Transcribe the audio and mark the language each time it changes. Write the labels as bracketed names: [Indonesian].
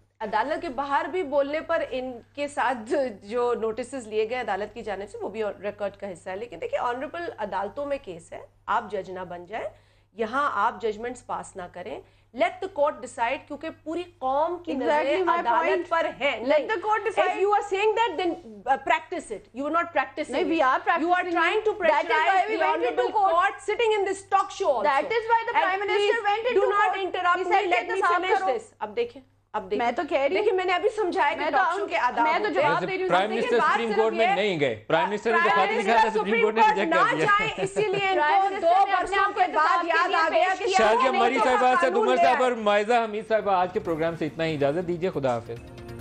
[Urdu] عدالت کے باہر بھی بولنے پر ان کے ساتھ جو نوٹسز لیے گئے عدالت کی جانب سے وہ بھی ریکارڈ کا حصہ ہے. لیکن دیکھیں آنریبل عدالتوں میں کیس ہے, آپ جج نہ بن جائیں, یہاں آپ ججمنٹس پاس نہ کریں. [English] Let the court decide, [Urdu] کیونکہ پوری قوم کی نظریں عدالت پر ہیں. [English] Let the court decide. If you are saying that, then practice it. You are not practicing it. We are practicing. You are trying to pressurize the honorable court sitting in this talk show also. That is why the Prime Minister went into court. Do not interrupt me. Let me finish this. [Urdu] اب دیکھیں, میں تو کہہ رہی ہوں, دیکھیں میں نے ابھی سمجھایا کہ ٹاک شو کے آداب. میں تو جواب دے رہی ہوں. پرائم منسٹر سپریم کورٹ میں نہیں گئے, پرائم منسٹر نے تو خط لکھا تھا, سپریم کورٹ نے ریجیکٹ کر دیا. اسی لیے ان کو 2 برسوں کے بعد یاد آ گیا کہ شازیہ مری صاحبہ سے عمر صاحب اور مائزہ حمید صاحبہ, آج کے پروگرام سے اتنا ہی, اجازت دیجیے, خدا حافظ.